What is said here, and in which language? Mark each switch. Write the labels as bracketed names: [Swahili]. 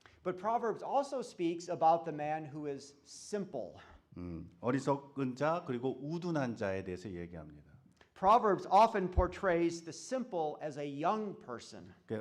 [English] But Proverbs also speaks about the man who is simple. [Korean] 어리석은 자 그리고 우둔한 자에 대해서 얘기합니다. [English] Proverbs often portrays the simple as a young person.